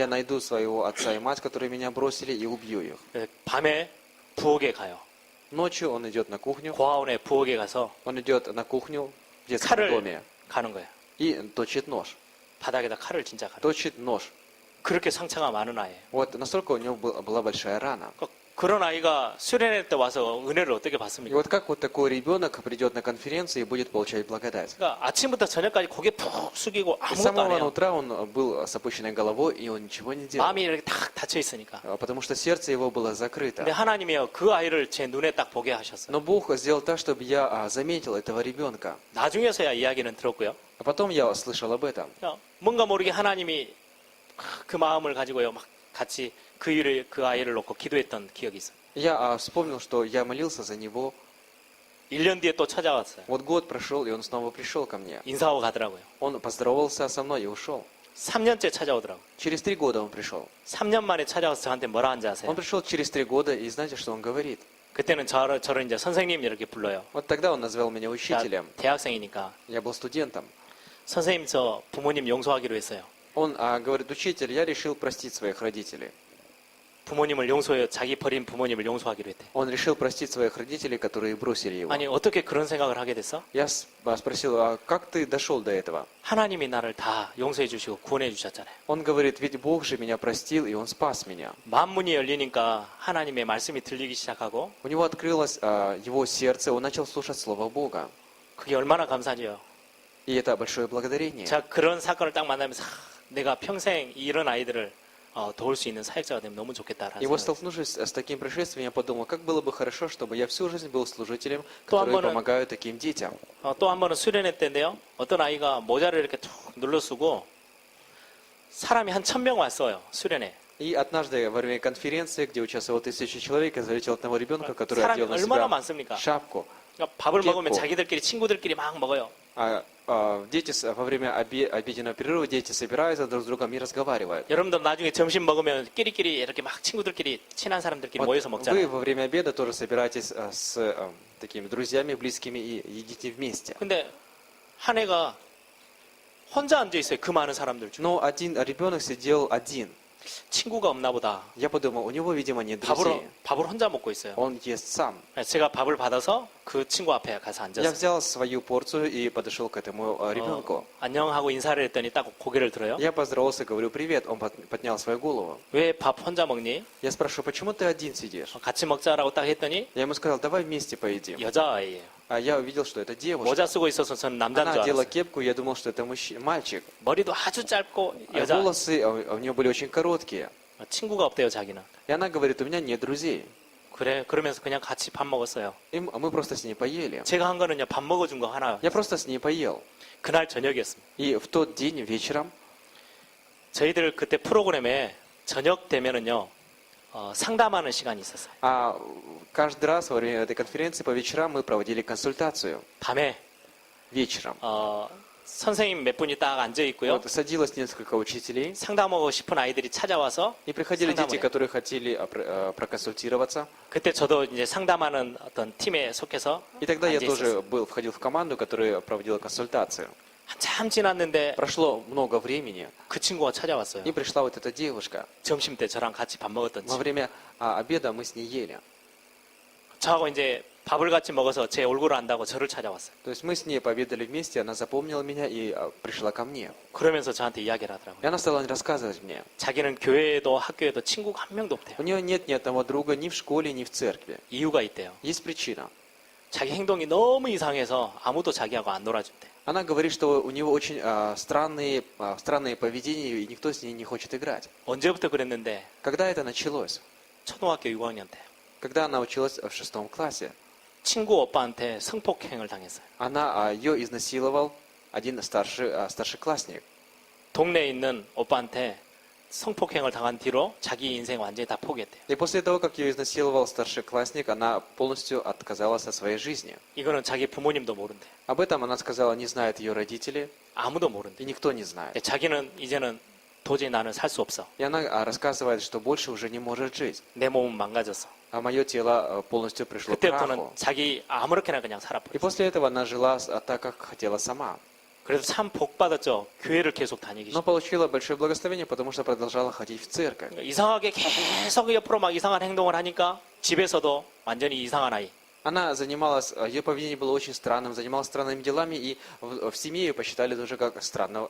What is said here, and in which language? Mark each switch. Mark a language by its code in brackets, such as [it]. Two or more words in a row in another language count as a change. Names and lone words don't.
[ru] Я найду своего отца и мать, которые меня бросили, и убью их. [ko] 그래서 밤에 부엌에 가요. [ru] Ночью он идет на кухню. [ko] 고아원의 부엌에 가서 [ru] Он идет на кухню в детском [ko] 칼을 [ru] доме [ko] 가는 거예요. [ru] и точит нож. [ko] 바닥에다 칼을 진짜 가는 거예요. [ru] Точит нож. [ko] 그렇게 상처가 많은 아이예요. [ru] Вот настолько у него была большая рана. [ko] 그런 아이가 수련회 때 와서 은혜를 어떻게 [ru] И [ko] 받습니까? [ru] вот как вот такой ребенок придет на конференцию и будет получать благодать? [ko] 그러니까 아침부터 저녁까지 고개 푹 숙이고 [ru] И с [ko] 아무것도 안 [ru] самого [ko] 해요. [ru] утра он был с опущенной головой, и он ничего не делал. [ko] 마음이 이렇게 탁 닫혀 있으니까. [ru] Потому что сердце его было [ko] 근데 [ru] закрыто. [ko] 하나님이요 그 아이를 제 눈에 딱 보게 하셨어요. [ru] Но Бог сделал так, чтобы я заметил этого ребенка. [ko] 나중에서야 이야기는 들었고요. [ru] А потом я слышал об этом. [ko] 뭔가 모르게 하나님이 그 마음을 가지고요 막 같이 그 아이를 놓고 기도했던 기억이 있어요. [ru] Я вспомнил, что я молился за него. [ko] 1년 뒤에 또 찾아왔어요. [ru] Вот год прошел, и он снова пришел ко мне. [ko] 인사하고 가더라고요. [ru] Он поздоровался со мной и ушел. [ko] 3년째 찾아오더라고요. [ru] Через 3 года он пришел. [ko] 3년 만에 찾아와서 저한테 뭐라 한지 아세요? [ru] Он пришел через 3 года, и знаете, что он говорит? [ko] 그때는 저를 이제 선생님 이렇게 불러요. [ru] Вот тогда он назвал меня [ko] 나 [ru] учителем. [ko] 대학생이니까 [ru] Я был студентом. [ko] 선생님 저 부모님 용서하기로 했어요. [ru] Он говорит: учитель, я решил простить своих родителей. [ko] 부모님을 용서해요. 자기 버린 부모님을 용서하기로 했대. [ru] Он решил простить своих родителей, которые бросили его. [ko] 아니 어떻게 그런 생각을 하게 됐어? [ru] Я спросил: как ты дошел до этого? [ko] 하나님이 나를 다 용서해 주시고 구원해 주셨잖아요. [ru] Он говорит: ведь Бог же меня простил, и Он спас меня. [ko] 만문이 열리니까 하나님의 말씀이 들리기 시작하고 [ru] У него открылось его сердце, он начал слушать Слово Бога. [ko] 그게 얼마나 감사지요. [ru] И это большое благодарение. [ko] 제가 그런 사건을 딱 만나면서 내가 평생 이런 아이들을 도울 수 있는 사역자가 되면 너무 좋겠다라는 [ru] И вот [ko] 생각이 [ru] столкнувшись с таким происшествием, я подумал, как было бы хорошо, чтобы я всю жизнь был служителем, [ko] 또 [ru] который [ko] 한 번은- [ru] помогают таким детям. [ko] 또 한 번은 수련회 때인데요. 어떤 아이가 모자를 이렇게 툭 눌러 쓰고 사람이 한 1000명 왔어요. 수련회. [ru] И однажды во время конференции, где участвовало 1000 человек, я заметил одного ребенка, который [ko] 사람이 [ru] одел на [ko] 얼마나 [ru] себя [ko] 많습니까? [ru] шапку. [ko] 그러니까 밥을 깼고. 먹으면 자기들끼리 친구들끼리 막 먹어요. [ru] Дети во время обеденного перерыва дети собираются друг с другом и разговаривают. [ko] 여러분들 나중에 점심 먹으면 끼리끼리 이렇게 막 친구들끼리 친한 사람들끼리 [ru] Вот [ko] 모여서 [ru] вы [ko] 먹잖아요. [ru] во время обеда тоже собираетесь с такими друзьями, близкими и едите вместе. [ko] 근데 한 애가 혼자 앉아 있어요. 그 많은 사람들 중에. [ru] Но один ребенок сидел один. [ko] 친구가 없나 보다. [ru] Я подумал, у него, видимо, нет [ko] 밥을, [ru] друзей. [ko] 밥을 혼자 먹고 있어요. [ru] Он ест сам. [ko] 제가 밥을 받아서 그 친구 앞에 가서 [ru] Я [ko] 앉았어요. [ru] взял свою порцию и подошел к этому ребенку. [ko] 안녕하고 인사를 했더니 딱 고개를 들어요. [ru] Я поздоровался, говорю привет. Он поднял свою голову. [ko] 왜 밥 혼자 먹니? [ru] Я спрашиваю, почему ты один сидишь? [ko] 같이 먹자라고 딱 했더니 [ru] Я ему сказал, давай вместе поедим. [ko] 여자아이예요. [ru] А я увидел, что это девушка. [ko] 모자 쓰고 있어서 저는 남자인 [ru] Она [ko] 줄 [ru] одела [ko] 알았어요. [ru] кепку, я думал, что это мальчик. [ko] 머리도 아주 짧고 [ru] А [ko] 여자. [ru] волосы у нее были очень короткие. [ko] 친구가 없대요, 자기는. [ru] И она говорит, у меня нет друзей. [ko] 그래, 그러면서 그냥 같이 밥 먹었어요. [ru] И мы просто с ней поели. [ko] 제가 한 거는요, 밥 먹어준 거 하나. [ru] Я просто с ней поел. [ko] 그날 저녁이었습니다. [ru] И в тот день вечером [ko] 저희들 그때 프로그램에 저녁 되면은요, 상담하는 시간이 있었어요. [ru] каждый раз во время этой конференции по вечерам мы проводили консультацию. [ko] 밤에 [ru] Вечером. [ko] 선생님 몇 분이 딱 앉아 있고요. [ru] Вот садилось несколько учителей. [ko] 상담하고 싶은 아이들이 찾아와서 [ru] И приходили [ko] 상담을 [ru] дети, [ko] 해요. [ru] которые хотели проконсультироваться. [ko] 그때 저도 이제 상담하는 어떤 팀에 속해서 [ru] И тогда я [ko] 앉아 [ru] тоже [ko] 있었어요. [ru] входил в команду, которая проводила консультацию. [ko] 한참 지났는데 [ru] Прошло много времени, [ko] 그 친구가 찾아왔어요. [ru] и пришла вот эта девушка. [ko] 점심 때 저랑 같이 밥 먹었던 [ru] Во [ko] 친구. [ru] время обеда мы с ней ели. [ko] 저하고 이제 밥을 같이 먹어서 제 얼굴을 안다고 저를 찾아왔어요. [ru] То есть мы с ней пообедали вместе, она запомнила меня и пришла ко мне. [ko] 그러면서 저한테 이야기를 [ru] И [ko] 하더라고요. [ru] она стала рассказывать мне. [ko] 자기는 교회에도 학교에도 친구가 한 명도 없대요. [ru] У нее нет ни одного друга ни в школе, ни в церкви. [ko] 이유가 있대요. [ru] Есть причина. [ko] 자기 행동이 너무 이상해서 아무도 자기하고 안 놀아준대. [ru] Она говорит, что у него очень странные поведения, и никто с ней не хочет играть. [ko] 언제부터 그랬는데 [ru] Когда это началось? [ko] 초등학교 6학년 때 [ru] Когда она училась в 6 классе. [ko] 친구 오빠한테 성폭행을 당했어요. [ru] Ее изнасиловал один старшеклассник. [ko] 동네에 있는 오빠한테 성폭행을 당한 뒤로 자기 인생 완전히 다 포기했대요. [ru] И после того, как ее изнасиловал старшеклассник, она полностью отказалась от своей жизни. [ko] 이거는 자기 부모님도 모른대. [ru] Об этом она сказала, не знает ее родители, [ko] 아무도 모른대. [ru] и никто не знает. [ko] 자기는 이제는 도저히 나는 살 수 없어. [ru] И она рассказывает, что больше уже не может жить. [ko] 내 몸은 망가졌어. [ru] А мое тело полностью пришло к [ko] 그때부터는 [ru] краху. [ko] 자기 아무렇게나 그냥 [ru] И [ko] 살아버렸어. [ru] после этого она жила так, как хотела сама. [ko] 그래서 참 복 받았죠. 교회를 계속 다니기 [ru] Но [ko] 시작. [ru] получила большое благословение, потому что продолжала ходить в церковь. [ko] 이상하게 계속 옆으로 막 이상한 행동을 하니까 집에서도 완전히 이상한 아이. [ru] Она занималась, ее поведение было очень странным, занималась странными делами, и в семье ее посчитали тоже как странного